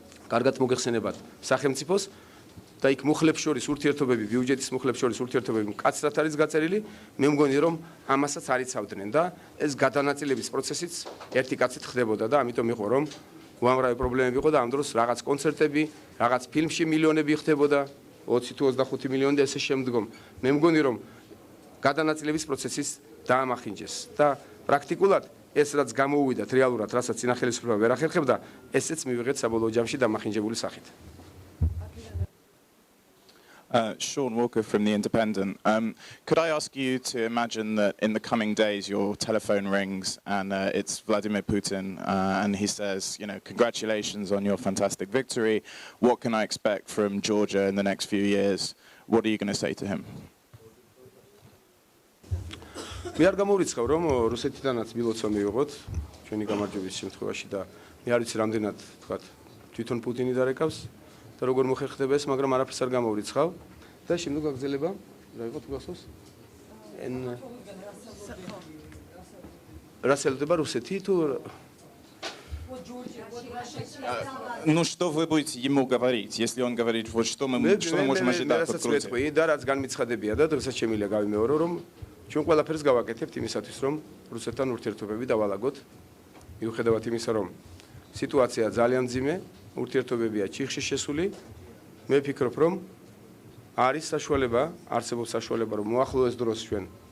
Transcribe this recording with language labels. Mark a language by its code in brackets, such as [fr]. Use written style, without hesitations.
[ka] კარგად მოგეხსენებათ სახელმწიფოს და იქ მუხლებს შორის ურთიერთობები, ბიუჯეტის მუხლებს შორის ურთიერთობები მკაცრად არის გაწერილი, მე მგონი რომ ამასაც არიცავდნენ და ეს გადანაწილების პროცესიც ერთი კაცით ხდებოდა და ამიტომ იყო რომ უამრავი პრობლემები იყო და ამ დროს რაღაც კონცერტები, რაღაც ფილმში მილიონები ხდებოდა 20 თუ 25 მილიონი და ესე შემდგომ. მე მგონი რომ გადანაწილების პროცესის დაამახინჯეს და პრაქტიკულად ეს რაც გამოუვიდათ რეალურად, რასაც წინა ხელისუფლება ვერ ახერხებდა, ესეც მივიღეთ საბოლოო ჯამში დამახინჯებული სახით. [en] Sean Walker from The Independent. Could I ask you to imagine that in the coming days your telephone rings and it's Vladimir Putin and he says, congratulations on your fantastic victory. What can I expect from Georgia in the next few years? What are you going to say to him? [ka] მე არ გამოვრიცხავ რომ რუსეთიდანაც მილოცვა მივიღოთ ჩვენი გამარჯვების შემთხვევაში და მე არ ვიცი რამდენად თქვათ თვითონ პუტინი დარეკავს და როგორ მოხერხდება ეს, მაგრამ არაფერს არ გამოვრიცხავ და შემდეგ გაგრძელება რა იყო თუ გახსოვს? რა შეიძლება რუსეთი თუ [ru] Ну что вы будете ему говорить, если он говорит вот что мы можем ожидать от Грузии? [ka] და რაც განმიცხადებია და დღესაც შემიძლია გავიმეორო რომ ჩვენ ყველაფერს გავაკეთებთ იმისათვის რომ რუსეთთან ურთიერთობები დავალაგოთ მიუხედავად იმისა რომ სიტუაცია ძალიან მძიმე ურთიერთობებია ჩიხში შესული მე ვფიქრობ რომ არის საშუალება არსებობს საშუალება რომ მოახლოეს დროს ჩვენ